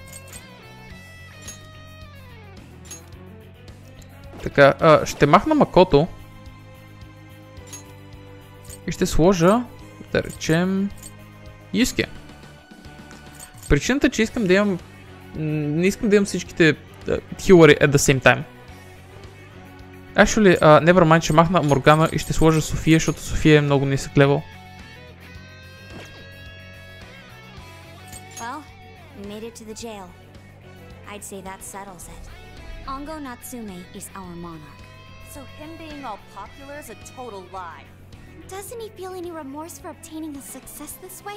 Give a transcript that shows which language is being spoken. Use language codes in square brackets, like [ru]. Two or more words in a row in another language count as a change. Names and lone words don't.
[bg] Така, ще махна Макото. И ще сложа, да речем, Юске. Причината, че искам да имам... Не искам да имам всичките хилари [en] at the same time. Actually, never mind, [bg] ще махна Моргана и ще сложа София, защото София е много нисък левел. [en] Well, we made it to the jail. I'd say that settles it. Ongo Natsume is our monarch. So him being all popular is a total lie. Doesn't he feel any remorse for obtaining a success this way?